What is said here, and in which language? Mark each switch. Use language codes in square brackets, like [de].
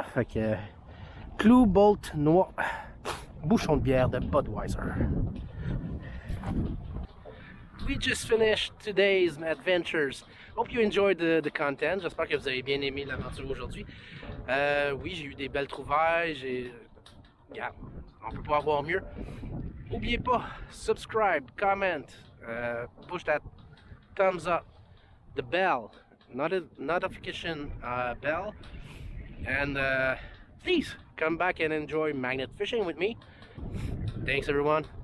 [fr] Fait que clou, bolt, noix, bouchon de bière de Budweiser. [en] We just finished today's adventures. Hope you enjoyed the content. [fr] J'espère que vous avez bien aimé l'aventure aujourd'hui. Oui, j'ai eu des belles trouvailles. Yeah, on peut pas avoir mieux. N'oubliez pas, [en] subscribe, comment, push that thumbs up, the bell, notification bell, and please come back and enjoy magnet fishing with me. Thanks everyone.